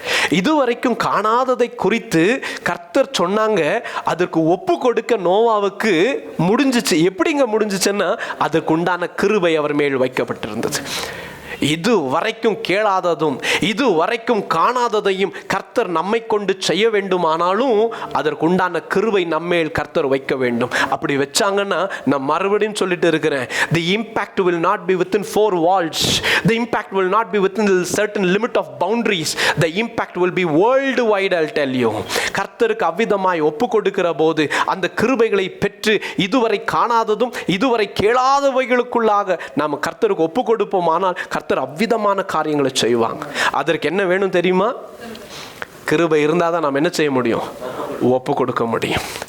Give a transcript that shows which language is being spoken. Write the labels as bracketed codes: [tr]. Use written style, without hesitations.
[ta] இதுவரைக்கும் காணாததை குறித்து கர்த்தர் சொன்னாங்க, அதற்கு ஒப்பு கொடுக்க நோவாவுக்கு முடிஞ்சிச்சு. எப்படிங்க முடிஞ்சிச்சுன்னா, அதற்கு உண்டான கிருபை அவர் மேல் வைக்கப்பட்டிருந்தது. இது வரைக்கும் கேளாததும் இது வரைக்கும் காணாததையும் கர்த்தர் நம்மை கொண்டு செய்ய வேண்டுமானாலும் அதற்குண்டான கிருபை நம்மேல் கர்த்தர் வைக்க வேண்டும். அப்படி வச்சாங்கன்னா, நான் மறுபடியும் சொல்லிட்டு இருக்கிறேன், [en] the impact will not be within four walls, the impact will not be within a certain limit of boundaries, the impact will be worldwide. I'll tell you, [ta] கர்த்தருக்கு அவ்விதமாய் ஒப்பு கொடுக்கிற போது அந்த கிருபைகளை பெற்று இதுவரை காணாததும் இதுவரை கேளாதவைகளுக்குள்ளாக நாம் கர்த்தருக்கு ஒப்பு கொடுப்போமானால் கர்த்தர் அவ்விதமான காரியங்களை செய்வாங்க. அதற்கு என்ன வேணும் தெரியுமா? கிருபை இருந்தால் தான் நாம் என்ன செய்ய முடியும்? ஒப்பு கொடுக்க முடியும்.